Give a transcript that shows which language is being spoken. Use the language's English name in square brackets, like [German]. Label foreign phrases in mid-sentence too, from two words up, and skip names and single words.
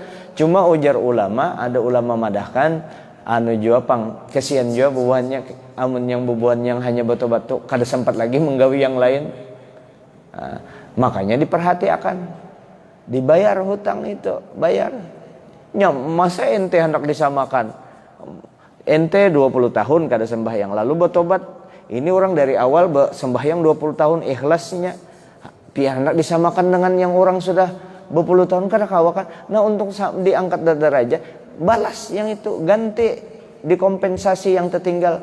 [Banjar] Cuma ujar ulama, ada ulama madahkan jua pang kesian jua bubuhannya, amun yang bubuhan yang hanya batu-batu kada sempat lagi menggawi yang lain. [Indonesian] Nah, makanya diperhatikan, dibayar hutang itu, bayar. [Banjar] Masa ente hendak disamakan, ente 20 tahun kada sembahyang lalu bertobat. [Indonesian] Ini orang dari awal sembahyang 20 tahun ikhlasnya, dia hendak disamakan dengan yang orang sudah 20 tahun kada kawakan. Nah untuk diangkat derajat, balas yang itu, ganti, dikompensasi yang tertinggal.